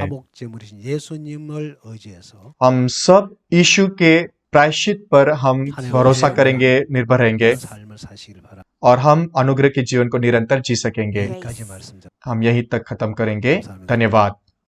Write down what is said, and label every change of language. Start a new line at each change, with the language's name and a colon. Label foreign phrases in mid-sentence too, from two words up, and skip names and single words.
Korean: 화목제물이신 예수님을 의지해서
Hindi: हम सब यीशु के प्रायश्चित पर हम भरोसा करेंगे, निर्भर रहेंगे,
Korean: 삶을 사시길 바랍니다.
Hindi: और हम अनुग्रह के जीवन को निरंतर जी सकेंगे।
Korean: 여기까지 말씀드립니다.
Hindi: हम यहीं तक खत्म करेंगे। धन्यवाद।